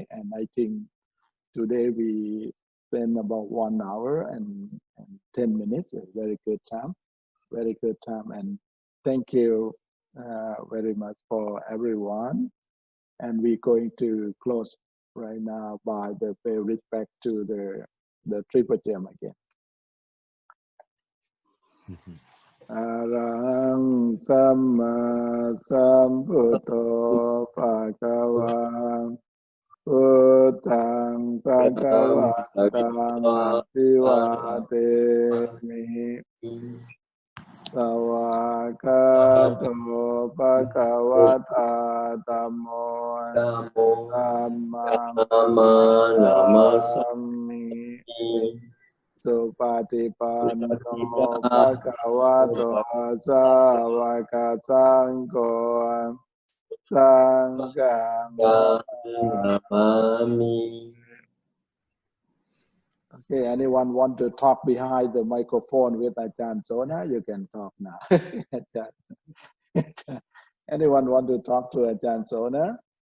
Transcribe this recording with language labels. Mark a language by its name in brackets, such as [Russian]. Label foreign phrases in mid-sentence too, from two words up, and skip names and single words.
[English] And I think today we spent about 1 hour and 10 minutes. A very good time. Very good time. And thank you very much for everyone. And we're going to close right now by the pay respect to the triple gem again. [Pali] Arahang Samma Sambuddho Bhagava Buddhang Bhagavatam Abhivademi Sawakato Bhagavata Dhammo Dhammam Namami Supatipanno Bhagavato Sāvaka Sangho Sangham. [English] Okay, anyone want to talk behind the microphone with Ajahn Sona? You can talk now. Anyone want to talk to Ajahn Sona?